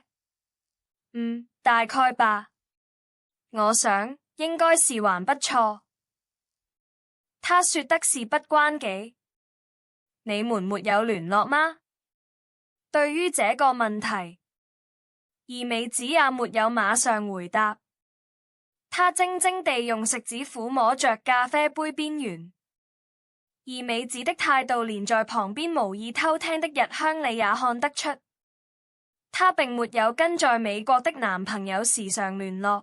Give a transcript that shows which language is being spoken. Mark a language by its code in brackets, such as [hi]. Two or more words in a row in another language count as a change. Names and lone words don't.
[zh] 大概吧。我想應該是還不錯。他說的是不關己。你們沒有聯絡嗎？對於這個問題，二美子也沒有馬上回答。她怔怔地用食指撫摸着咖啡杯邊緣。二美子的態度連在旁邊無意偷聽的日香里也看得出，她並沒有跟在美國的男朋友時常聯絡。